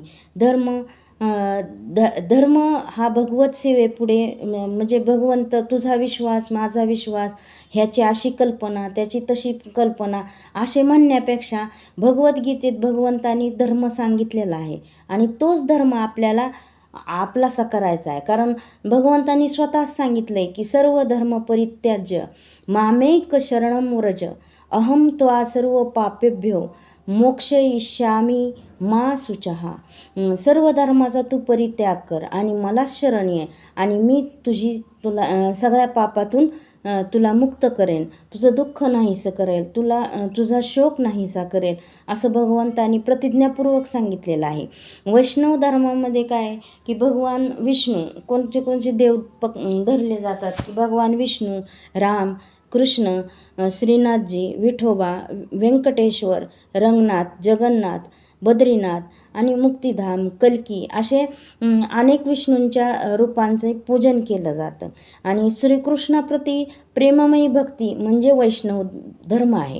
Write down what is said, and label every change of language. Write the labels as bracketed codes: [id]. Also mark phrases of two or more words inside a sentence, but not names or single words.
[mr] धर्म धर्म हा भगवत सेवेपुढे म्हणजे भगवंत तुझा विश्वास माझा विश्वास ह्याची अशी कल्पना त्याची तशी कल्पना असे म्हणण्यापेक्षा भगवद्गीतेत भगवंतानी धर्म सांगितलेला आहे आणि तोच धर्म आपल्याला आपलासा करायचा आहे. कारण भगवंतानी स्वतःच सांगितलं आहे की [sa] सर्व धर्म परित्याज्य मामेक शरणं व्रज अहम त्वा सर्व पापेभ्यो मोक्षयिष्यामी मा शुचः. [mr] सर्व धर्माचा तू परित्याग कर आणि मला शरण ये आणि मी तुला सगळ्या पापातून तुला मुक्त करेन, तुझं दुःख नाहीसं करेल, तुझा शोक नाहीसा करेल असं भगवंतानी प्रतिज्ञापूर्वक सांगितलेलं आहे. वैष्णव धर्मामध्ये काय आहे की भगवान विष्णू कोणते देव धरले जातात की भगवान विष्णू, राम, कृष्ण, श्रीनाथजी, विठोबा, व्यंकटेश्वर, रंगनाथ, जगन्नाथ, बद्रीनाथ आणि मुक्तिधाम, कल्की असे अनेक विष्णूंच्या रूपांचे पूजन केलं जातं. आणि श्रीकृष्णाप्रती प्रेममयी भक्ती म्हणजे वैष्णव धर्म आहे.